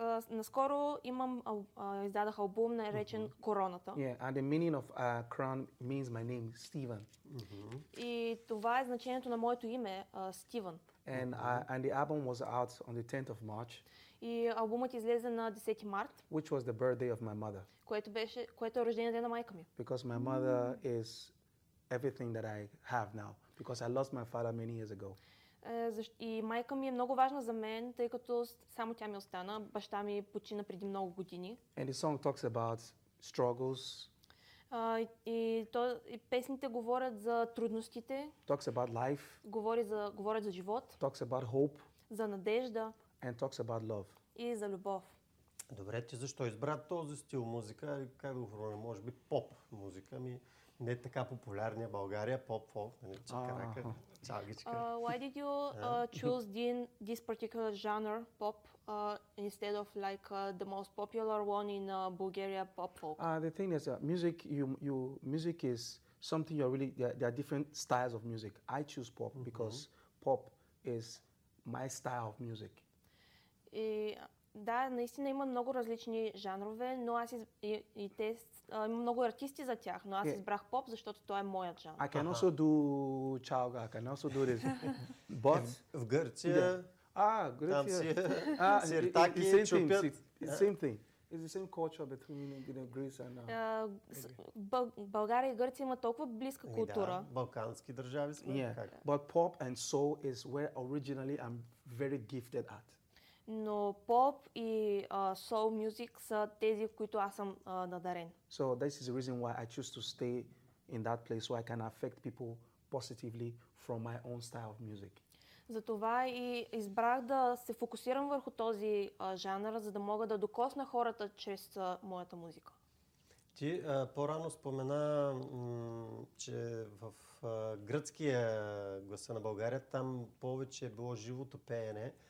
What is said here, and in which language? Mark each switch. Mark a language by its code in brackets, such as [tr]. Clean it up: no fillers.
[bg] Наскоро имам издадох албум наречен Короната. [en] Yeah, and the meaning of crown means my name, Stephen. [bg] И това е значението на моето име, Стивън. [en] And the album was out on the 10th of March. [bg] И албумът излезе на 10 март. [en] Which was the birthday of my mother. [bg] Което е рождения ден на майка ми. [en] Because my mother is everything that I have now because I lost my father many years ago. [bg] И майка ми е много важна за мен, тъй като само тя ми остана. Баща ми почина преди много години. [en] And the song talks about struggles. [bg] И песните говорят за трудностите. [en] Talks about life. [bg] Говорят за живот. [en] Talks about hope. [bg] За надежда. [en] And talks about love. [bg] И за любов. Добре, ти защо избра този стил музика? Как да го формулирам? Може би поп музика ми. Не така популярния България поп-фолк, нали, чакарака, чалгичка. [en] Why did you choose this particular genre pop instead of like the most popular one in Bulgaria pop-folk? The thing is music music is something you're really there are different styles of music. I choose pop because pop is my style of music. [bg] И да, наистина има много различни жанрове, но аз и те има много артисти за тях, но аз избрах поп, защото той е моят жанр. [en] I can also do чалга, I can also do this. But [bg] в Гърция. Гърция. Сиртаки, чупят. [en] Same thing. It's the same culture between Greece and [bg] България и Гърция има толкова близка култура. Да, балкански държави сме. [en] Yeah. But pop and soul is where originally I'm very gifted at. [bg] Но поп и soul music са тези, в които аз съм надарен. [en] So this is the reason why I choose to stay in that place where I can affect people positively from my own style of music. [bg] Затова и избрах да се фокусирам върху този жанр, за да мога да докосна хората чрез моята музика. Ти по-рано спомена, че в гръцкия гласа на България, там повече е било живото пеене.